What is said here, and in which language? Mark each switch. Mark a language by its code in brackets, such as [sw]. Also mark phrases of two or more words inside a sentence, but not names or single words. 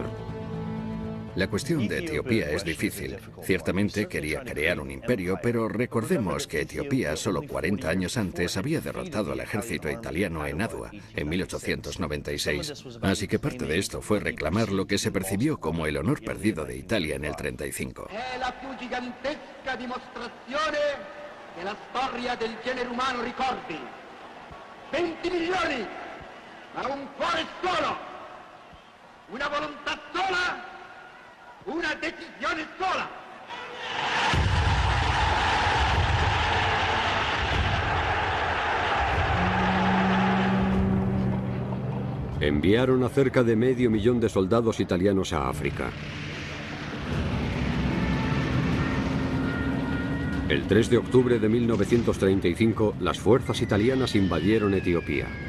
[es] La cuestión de Etiopía es difícil. Ciertamente quería crear un imperio, pero recordemos que Etiopía, solo 40 años antes, había derrotado al ejército italiano en Adua, en 1896. Así que parte de esto fue reclamar lo que se percibió como el honor perdido de Italia en el 35. [it] È la più gigantesca dimostrazione che la storia del genere umano ricordi. 20 milioni, ma un cuore solo, una volontà sola, una decisione sola. [es] Enviaron a cerca de medio millón de soldados italianos a África. El 3 de octubre de 1935, las fuerzas italianas invadieron Etiopía.